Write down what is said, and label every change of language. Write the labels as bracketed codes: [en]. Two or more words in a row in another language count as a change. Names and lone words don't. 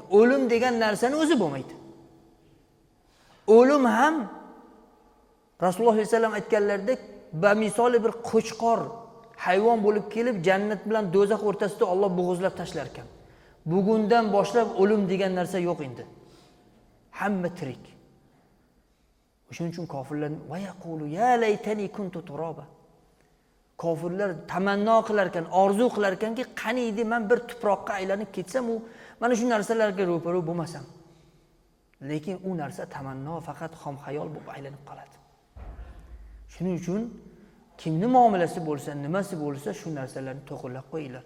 [uz] O'lim degan narsani o'zi bo'lmaydi. O'lim ham Rasululloh sollallohu alayhi vasallam aytganlaridek, bamisoli bir qo'chqor hayvon bo'lib kelib, jannat bilan do'zax o'rtasida Alloh bo'g'izlab tashlar ekan. Bugundan boshlab o'lim degan narsa yo'q endi. Hamma tirik. Shuning uchun kofirlar [ar] ويقول يا ليتني كنت ترابا. [uz] Kofirlar tamanno qilar ekan, orzu qilar ekanki, qaniydi men bir tuproqqa aylanib ketsam, u mana shu narsalarga ro'para bo'lmasam. Lekin u narsa tamanno, faqat xom xayol bo'lib aylanib qoladi. Shuning uchun kimni muomalasi bo'lsa, nimasi bo'lsa shu narsalarni to'g'rilab qo'yinglar.